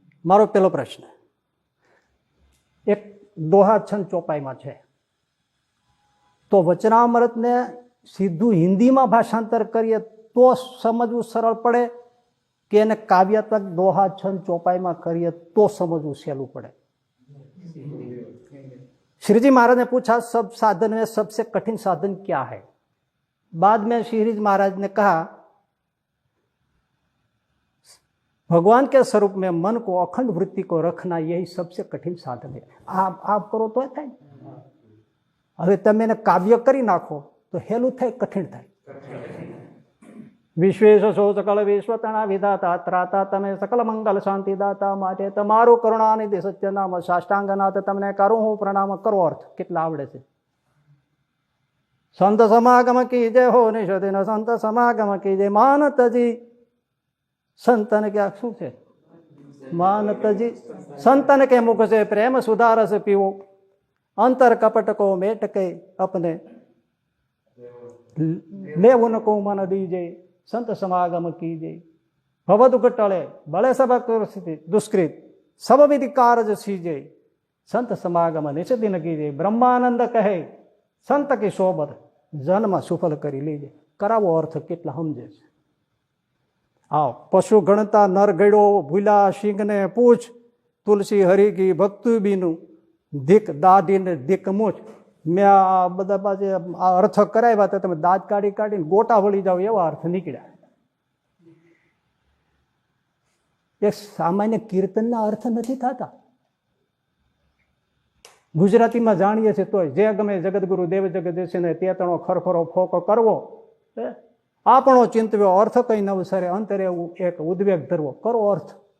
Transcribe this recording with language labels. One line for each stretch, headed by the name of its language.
Gujarati: મારો પેલો પ્રશ્ન, એક દોહા છંદ ચોપાઈમાં છે, તો વચનામૃતને સીધું હિન્દીમાં ભાષાંતર કરીએ તો સમજવું સરળ પડે કે એને કાવ્યાત્મક દોહા છંદ ચોપાઈમાં કરીએ તો સમજવું સહેલું પડે?
Hindi: श्री जी महाराज ने पूछा सब साधन में सबसे कठिन साधन क्या है? बाद में श्री जी महाराज ने कहा भगवान के स्वरूप में मन को अखंड वृत्ति को रखना यही सबसे कठिन साधन है. आप करो तो
Gujarati: થાય. હવે તમે એને કાવ્ય કરી નાખો તો હેલું થાય, કઠિન થાય. વિશ્વેશ સો સકલ વિશ્વતના વિધાતા ત્રાતા તમે સકલ મંગલ શાંતિ દાતા, માટે તમારું કરુણાનિધિ સત્ય નામ સાષ્ટાંગનાથ તમને કરું હું પ્રણામ. કરો અર્થ કેટલા આવડે છે?
Hindi: સંત સમાગમ કી જય હો નિષદિન સંત સમાગમ કી જય.
Gujarati: માનતજી સંતન ક્યાં શું છે?
Hindi: માનતજી સંતન કે મુખ से प्रेम सुधारस पीवो, अंतर कपट को मेट के अपने ले उनको मन दीजे. संत समागम कीजे भव दुख टले बड़े सब दुष्कृत सब विधि कारज सीजे. संत समागम निषदिन कीजे. ब्रह्मानंद कहे संत की सोबत जन्म सुफल करी लीजे. करावो अर्थ
Gujarati: કેટલા સમજે છે?
Hindi: आओ पशु गणता नर गड़ो भूला सिंह ने पूछ, तुलसी हरि की भक्ति बीनू दिक दादी ने दिक मूछ.
Gujarati: મેં આ બધા પાસે આ અર્થ કરાવ્યા તો તમે દાંત કાઢી કાઢીને ગોટા વળી જાઓ એવા અર્થ નીકળ્યા. એક સામાન્ય કીર્તનના અર્થ નથી થતા. ગુજરાતીમાં જાણીએ છીએ તોય જે ગમે જગદગુરુ દેવ જગદીશને તેતણો ખરખરો ફોકો કરવો, આપણો ચિંતવ્યો અર્થ કઈ નવસરે અંતરે એક ઉદ્વેગ ધરવો. કરો અર્થ.